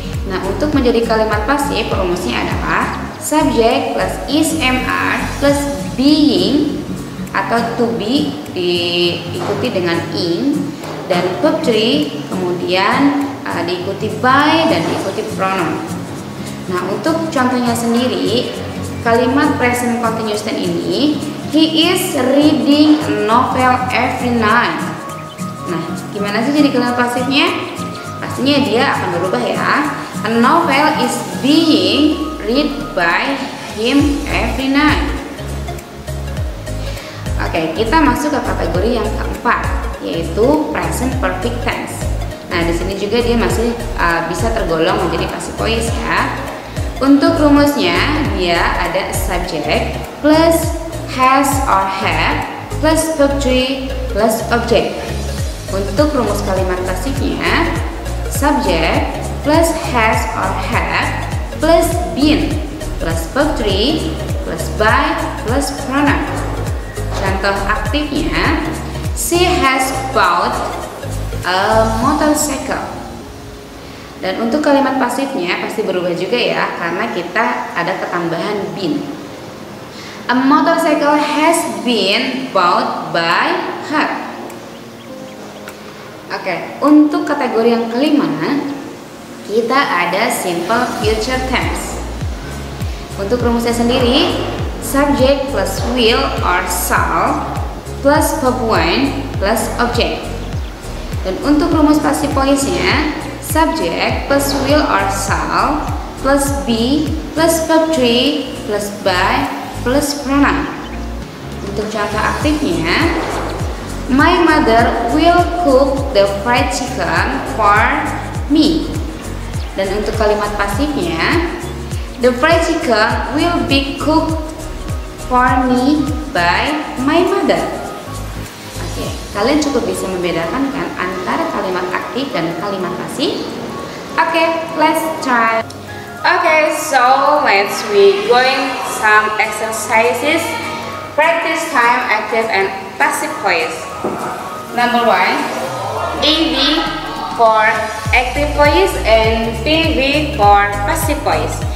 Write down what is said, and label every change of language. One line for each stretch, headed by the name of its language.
Indonesian: Nah, untuk menjadi kalimat pasif rumusnya adalah subject plus is mr plus being atau to be diikuti dengan ing dan verb 3 kemudian diikuti by dan diikuti pronoun. Nah, untuk contohnya sendiri kalimat present continuous tense ini,
English: he is reading a novel every night.
Indonesian: Nah, gimana sih jadi kalimat pasifnya? Pastinya dia akan berubah ya.
English: A novel is being read by him every night.
Indonesian: Oke, kita masuk ke kategori yang keempat, yaitu present perfect tense. Nah, di sini juga dia masih bisa tergolong menjadi passive voice ya. Untuk rumusnya dia ada subject plus has or have plus verb 3 plus object. Untuk rumus kalimat pasifnya subject plus has or have plus been plus verb 3 plus by plus pronoun. Contoh aktifnya,
English: she has bought a motorcycle.
Indonesian: Dan untuk kalimat pasifnya pasti berubah juga ya, karena kita ada ketambahan been.
English: A motorcycle has been bought by her.
Indonesian: Oke, untuk kategori yang kelima kita ada simple future tense. Untuk rumusnya sendiri, subject plus will or shall plus verb 1 plus object. Dan untuk rumus passive voice-nya subject plus will or shall plus be plus verb 3 plus by plus pronoun. Untuk contoh aktifnya,
English: my mother will cook the fried chicken for me. Dan untuk kalimat pasifnya, the fried chicken will be cooked for me by my mother.
Indonesian: Oke, kalian cukup bisa membedakan kan antara kalimat aktif dan kalimat pasif?
English: Oke, let's try. Okay, so let's we going some exercises. Practice time active and passive voice. Number 1, AV for active voice and PV for passive voice.